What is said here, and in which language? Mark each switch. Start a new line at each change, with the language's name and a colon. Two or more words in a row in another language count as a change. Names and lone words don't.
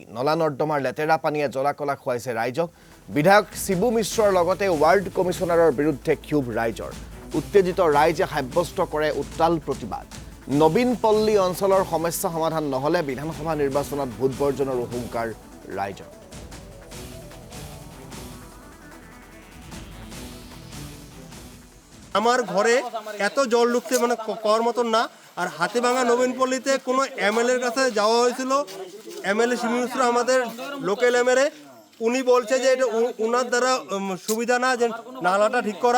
Assamese: নলা নৰ্দমাৰ লেতেৰা পানীয়ে জলাকলা খুৱাইছে ৰাইজক। বিধায়ক শিবু মিশ্ৰৰ লগতে ৱাৰ্ড কমিছনাৰৰ বিৰুদ্ধে ক্ষোভ ৰাইজৰ। উত্তেজিত ৰাইজে সাব্যস্ত কৰে উত্তাল প্ৰতিবাদ। নবীনপল্লী অঞ্চলৰ সমস্যা সমাধান নহলে বিধানসভা নিৰ্বাচনত ভোট বৰ্জনৰ হুংকাৰ ৰাইজৰ।
Bangla: আমার ঘরে এত জল ঢুকছে মানে কর মতন না। আর হাতিভাঙা নবীনপল্লীতে কোনো এমএলএর কাছে যাওয়া হয়েছিল, এমএলএ শিবু মিশ্র আমাদের
English: local MLA,
Bangla: উনি বলছে যে এটা উনার দ্বারা সুবিধা না যে নালাটা ঠিক করা।